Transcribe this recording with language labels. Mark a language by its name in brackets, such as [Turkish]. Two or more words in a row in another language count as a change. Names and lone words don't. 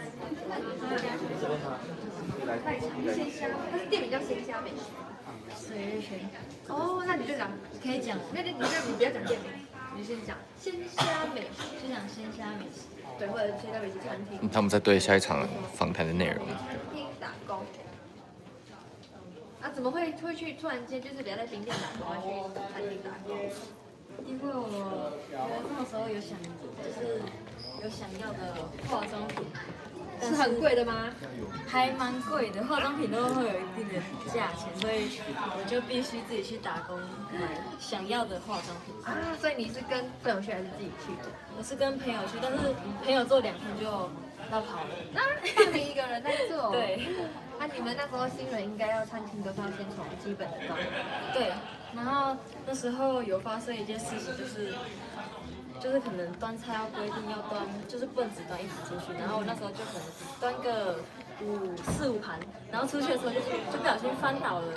[Chinese] 鮮蝦，它是店名叫鮮蝦美食。水月軒。哦，那你就講，可以講。那你不要講店名，你先講鮮蝦美食，先講鮮蝦美食，對，或者鮮蝦美食餐廳。他們在對下一場訪談的內容。打工。啊，怎么会去突然间就是留在冰店打工，去餐厅打工？因为我那时候有想要的化妆品，是很贵的吗？还蛮贵的，化妝品都會有一定的價錢，所以我就必須自己去打工買想要的化妝品。啊，所以你是跟朋友去還是自己去的？我是跟朋友去，但是朋友做2天就要跑了。那放你一個人在做？對。那你們那時候新人應該要餐廳都是要先從基本的到。對。然後那時候有發生一件事情，就是可能端菜要規定要端，就是不能只端1盤出去。然後我那時候就可能端個4、5盤，然後出去的時候就不小心翻倒了。